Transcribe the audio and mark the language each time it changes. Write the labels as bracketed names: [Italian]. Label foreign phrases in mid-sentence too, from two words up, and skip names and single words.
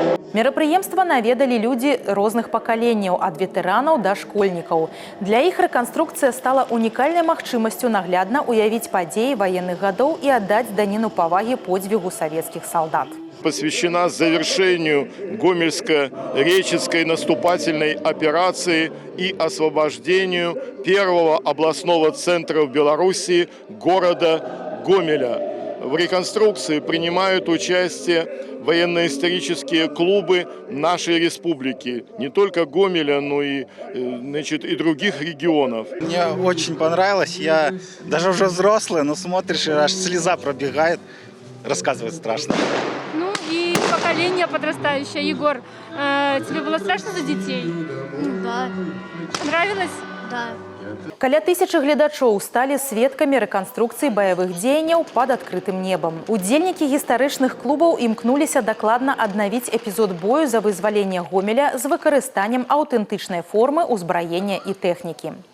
[Belarusian] Мерапрыемства наведалі людзі розных пакаленняў, ад ветэранаў да школьнікаў. Для іх рэканструкцыя стала унікальнай магчымасцю наглядна уявіць падзеі ваенных гадоў [Russian] и отдать данину поваги подвигу советских солдат. Посвящена завершению Гомельско-Речицкой наступательной операции и освобождению первого областного центра в Беларуси города Гомеля. В реконструкции принимают участие военно-исторические клубы нашей республики, не только Гомеля, но и, и других регионов. Мне очень понравилось, я даже уже взрослый, но смотришь, и аж слеза пробегает, рассказывать страшно. Ну и поколение подрастающее. Егор, тебе было страшно за детей? Да. Понравилось? Да. [Belarusian] Каля 1000 гледачоў сталі сведкамі рэканструкцыі баявых дзеянняў пад адкрытым небам. Удзельнікі гістарычных клубаў імкнуліся дакладна аднавіць эпізод бою за вызваленне Гомеля з выкарыстаннем аўтэнтычнай формы, узбраення і тэхнікі.